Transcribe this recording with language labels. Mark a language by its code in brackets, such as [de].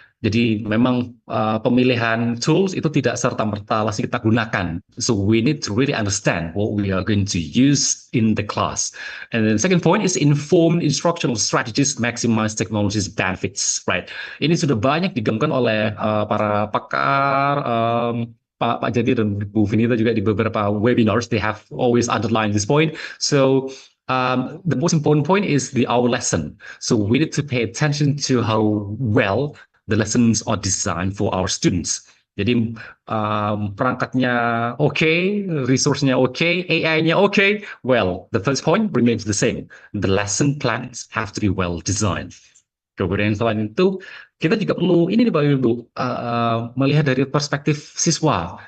[id] Jadi memang pemilihan tools itu tidak serta-merta langsung kita gunakan. [en] So we need to really understand what we are going to use in the class. And then second point is informed instructional strategies maximize technology's benefits, right? [id] Ini sudah banyak digaungkan oleh para pakar, Pak Jadi dan Bu Vinita juga di beberapa webinars, [en] they have always underlined this point. So the most important point is our lesson. So we need to pay attention to how well the lessons are designed for our students. [id] Jadi perangkatnya okay, resource-nya okay, AI-nya okay. [en] Well, the first point remains the same. The lesson plans have to be well designed. [id] Kemudian selain itu, kita juga perlu ini nih Bapak Ibu, melihat dari perspektif siswa.